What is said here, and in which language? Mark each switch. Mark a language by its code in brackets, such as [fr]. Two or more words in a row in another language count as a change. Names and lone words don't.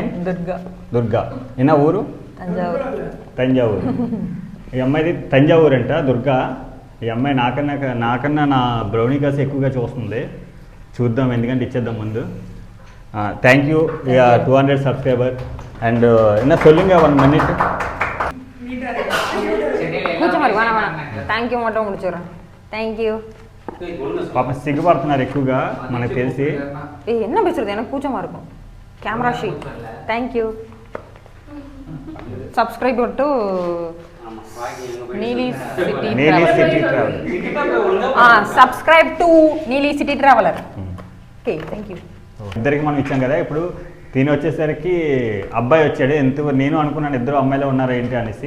[ta] దుర్గా. என்ன ஊரு? తంజావూరు. [te] ఈ అమ్మాయిది తంజావూరు అంట, దుర్గా. ఈ అమ్మాయి నాకన్నా నా బ్రౌనీ కాసి ఎక్కువగా చూస్తుంది. చూద్దాం, ఎందుకంటే ఇచ్చేద్దాం ముందు. [en] thank you 200 subscriber and [ta] என்ன சொல்லுங்க [te] 1 minute. [en] thank you [ta] மட்டும் முடிச்சிடுறேன். [en] thank you. [te] పాపం సిగ్గుపడుతున్నారు ఎక్కువగా మనకు తెలిసి. [ta] என்ன பேசுறது, எனக்கு கூச்சமா இருக்கும். [en] camera sheet. thank you. subscribe to Neeli City Traveller. subscribe to Neeli City Traveller. okay, thank you. [te] ఇద్దరికి మనం ఇచ్చాం కదా. ఇప్పుడు తిని వచ్చేసరికి అబ్బాయి వచ్చాడు. నేను అనుకున్నాను ఇద్దరు అమ్మాయిలో ఉన్నారు ఏంటి అనేసి.